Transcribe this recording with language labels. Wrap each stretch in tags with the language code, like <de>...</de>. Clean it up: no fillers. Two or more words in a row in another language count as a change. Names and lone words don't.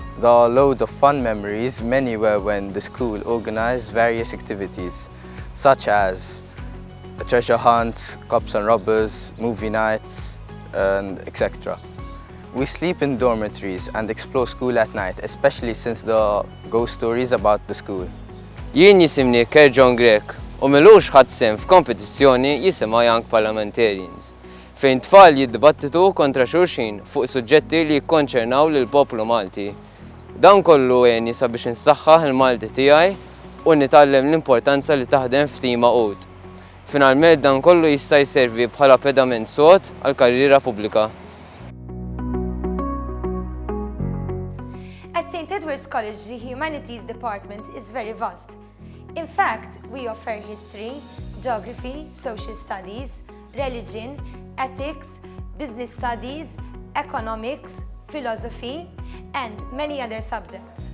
<en>There are loads of fun memories. Many were when the school organised various activities, such as treasure hunts, cops and robbers, movie nights, and etc. We sleep in dormitories and explore school at night, especially since the ghost stories about the school.</en> <mt>Jien jisimni John Grek u milux ħadd sehem f'kompetizzjoni jisimha Young Parliamentarians, fejn tfal jiddibattitu kontra xulxin fuq suġġetti li jikkonċernaw lill-poplu Malti. Dan kollu għenni sabiex insaħħaħ il-Malti tiegħi u nitgħallem l-importanza li taħdem f'tim għaqud. Finalment dan kollu jista' jservi bħala pedament sod għall-karriera pubblika.</mt> <en>At St. Edward's College, the Humanities department is very vast. In fact, we offer history, geography, social studies, religion, ethics, business studies, economics, philosophy, and many other subjects.</en>